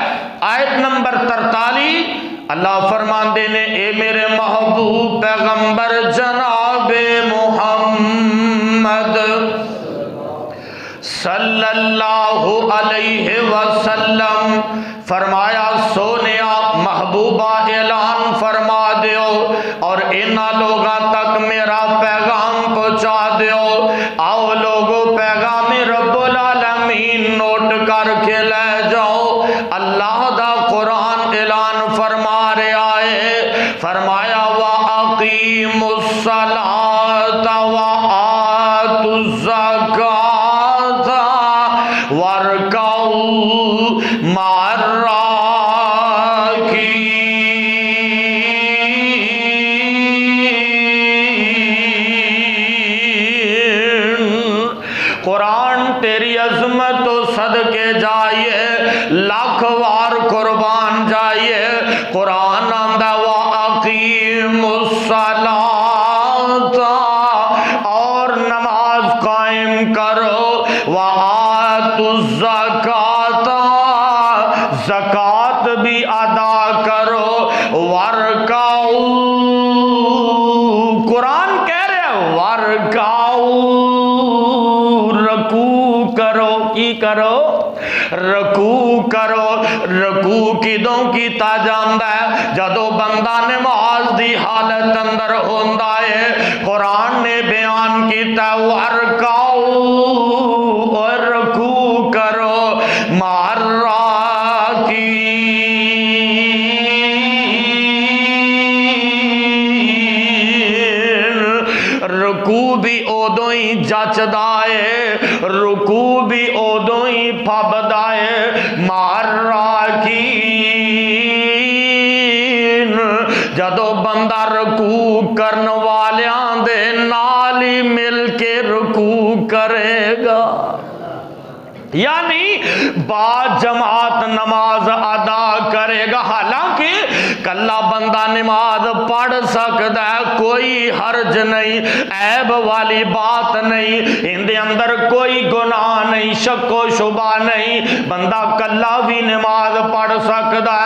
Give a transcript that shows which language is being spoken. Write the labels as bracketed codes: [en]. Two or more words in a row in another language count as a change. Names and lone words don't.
[pa] آیت نمبر 43 اللہ فرماندے نے اے میرے محبوب پیغمبر جناب محمد [ar] صلی اللہ علیہ وسلم [pa] فرمایا سونیا محبوبہ اعلان فرما دیو اور انہاں لوگاں تک میرا پیغام پہنچا دیو۔ آؤ لوگو پیغام [ar] رب العالمین [pa] نوٹ کر کے لے جاؤ۔ اللہ دا قرآن اعلان فرما رہا ہے، فرمایا [ar] وَأَقِيمُوا الصَّلَاةَ وَآتُوا الزَّكَاةَ وَارْكَعُوا مَعَ الرَّاكِعِينَ۔ [pa] قرآن تیری عظمت و صدقے جائیے، لاکھ وار قربان جائیے۔ قرآن آندہ [ar] وَأَقِيمُوا الصَّلَاةَ [pa] اور نماز قائم کرو، [ar] وَآتُوا الزَّكَاةَ [pa] زکوٰۃ بھی ادا کرو، وَارْكَعُوا قرآن کہہ رہے ہیں وَارْكَعُوا رکوع کرو، کی کرو؟ رکوع کرو۔ رکوع کدوں کیتا جاندا ہے؟ جدو بندہ نماز دی حالت اندر ہوندا ہے۔ قرآن نے بیان کیتا وَارْكَعُوا اور رکوع کرو [ar] مع الراکعین۔ [pa] رکوع بھی ادوں ہی جچدا ہے، رکوع بھی ادوں ہی پھبدا ہے [ar] مع الراکعین، [pa] جدو بندہ رکوع کرن والیاں دے نال ہی مل کے رکوع کرے گا۔ یعنی با جماعت نماز ادا کرے گا۔ حالانکہ کلا بندہ نماز پڑھ سکتا ہے، کوئی حرج نہیں، عیب والی بات نہیں، اندے اندر کوئی گناہ نہیں، شک و شبہ نہیں، بندہ کلا بھی نماز پڑھ سکتا ہے۔